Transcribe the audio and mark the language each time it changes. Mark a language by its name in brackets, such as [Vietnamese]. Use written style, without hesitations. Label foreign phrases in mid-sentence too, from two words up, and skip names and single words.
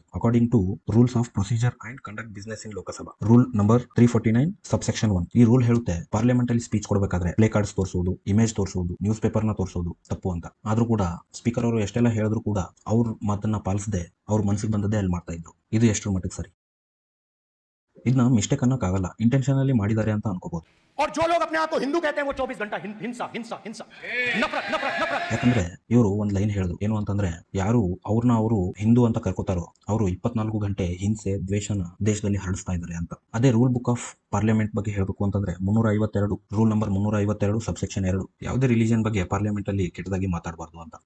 [English] according to rules of procedure and conduct business in Lok Sabha rule number 349 subsection 1 [Kannada] ಈ ರೂಲ್ ಹೇಳುತ್ತೆ ಪಾರ್ಲಿಮೆಂಟ್ ಅಲ್ಲಿ ಸ್ಪೀಚ್ ಕೊಡಬೇಕಾದ್ರೆ [English] play cards [Kannada] ತೋರಿಸೋದು, ಇಮೇಜ್ ತೋರಿಸೋದು, [English] news paper [Kannada] ನ ತೋರಿಸೋದು ತಪ್ಪು ಅಂತ. ಆದ್ರೂ ಕೂಡ ಸ್ಪೀಕರ್ ಅವರು ಎಷ್ಟೆಲ್ಲ ಹೇಳಿದ್ರು ಕೂಡ ಅವ್ರ ಮಾತನ್ನ ಪಾಲಿಸದೆ ಅವ್ರ ಮನಸ್ಸಿಗೆ ಬಂದದ್ದೇ ಅಲ್ಲಿ ಮಾಡ್ತಾ ಇದ್ರು. ಇದು ಎಷ್ಟರ ಮಟ್ಟಿಗೆ ಸರಿ? ಇದನ್ನ ಮಿಸ್ಟೇಕ್ ಅನ್ನಕ್ಕಾಗಲ್ಲ, ಇಂಟೆನ್ಷನಲಿ ಮಾಡಿದ್ದಾರೆ ಅಂತ ಅನ್ಕೋಬಹುದು. [Hindi] और जो लोग अपने आप को हिंदू कहते हैं वो 24 घंटा हिंसा हिंसा हिंसा नफरत नफरत नफरत [Kannada] ಯಾಕಂದ್ರೆ ಇವರು ಒಂದ್ ಲೈನ್ ಹೇಳಿದ್ರು ಏನು ಅಂತಂದ್ರೆ, ಯಾರು ಅವ್ರನ್ನ ಅವರು ಹಿಂದೂ ಅಂತ ಕರ್ಕೋತಾರೋ ಅವರು 24 ಗಂಟೆ ಹಿಂಸೆ ದ್ವೇಷನ ದೇಶದಲ್ಲಿ ಹರಡಿಸ್ತಾ ಇದ್ದಾರೆ ಅಂತ. ಅದೇ [English] rule book of parliament [Kannada] ಬಗ್ಗೆ ಹೇಳಬೇಕು ಅಂತಂದ್ರೆ 352 [English] rule number 352 subsection 2 [Kannada] ಯಾವುದೇ ರಿಲಿಜನ್ ಬಗ್ಗೆ ಪಾರ್ಲಿಮೆಂಟ್ ಅಲ್ಲಿ ಕೆಟ್ಟದಾಗಿ ಮಾತಾಡಬಾರ್ದು ಅಂತ.